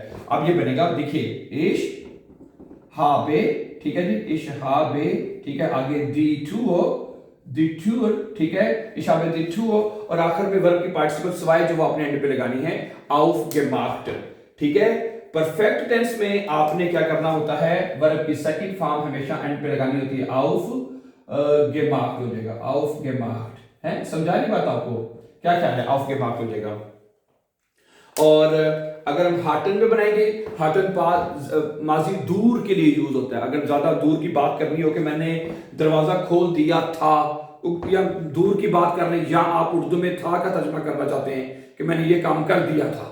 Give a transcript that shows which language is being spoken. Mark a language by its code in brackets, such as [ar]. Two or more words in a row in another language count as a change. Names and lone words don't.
[ur] اب یہ بنے گا، دیکھیے, [de] ich habe, [ur] ٹھیک ہے جی, [de] ich habe, [ur] ٹھیک ہے، آگے [de] die Tür, [ur] ٹھیک ہے, [de] ich habe die Tür, [ur] اور آخر میں ورب کی پارٹیسپل سوائی جو وہ آپ نے اینڈ پہ لگانی ہے, [de] auf gemacht, [ur] ٹھیک ہے. پرفیکٹ ٹینس میں آپ نے کیا کرنا ہوتا ہے? ورب کی سیکنڈ فارم ہمیشہ اینڈ پہ لگانی ہوتی ہے, [de] auf gemacht [ur] ہو جائے گا, [de] auf gemacht [ur] ہے۔ سمجھا نہیں بات آپ کو? کیا کیا ہے, [de] auf gemacht [ur] ہو جائے گا. اور اگر ہم ہاٹن میں بنائیں گے، ہاٹن ماضی دور کے لیے یوز ہوتا ہے. اگر زیادہ دور کی بات کرنی ہو کہ میں نے دروازہ کھول دیا تھا، یا دور کی بات کر رہے ہیں، یا آپ اردو میں تھا کا ترجمہ کرنا چاہتے ہیں کہ میں نے یہ کام کر دیا تھا.